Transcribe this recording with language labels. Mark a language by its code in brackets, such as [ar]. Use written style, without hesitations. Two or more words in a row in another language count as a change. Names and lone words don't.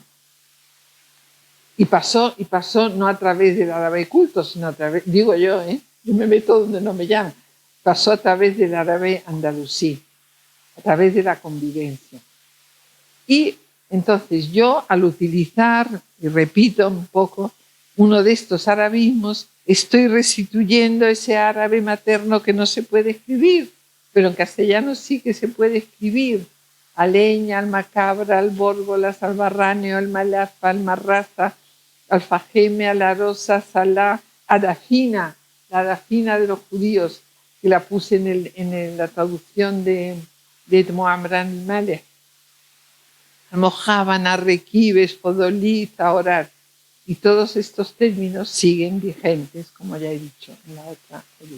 [es] Y pasó no a través del árabe culto, sino a través, digo yo me meto donde no me llaman, pasó a través del árabe andalusí, a través de la convivencia. Y entonces yo, al utilizar, y repito un poco, uno de estos arabismos, estoy restituyendo ese árabe materno que no se puede escribir, pero en castellano sí que se puede escribir. Aleña, Almacabra, Albórgolas, Albarráneo, Almalafa, Almarraza, Alfajeme, Alarosa, Salá, Adafina, la Adafina de los judíos, que la puse en la traducción de Mohamran al-Maleh. Mojaban, Arrequibes, Fodolit, Orar. Y todos estos términos siguen vigentes, como ya he dicho en la otra película.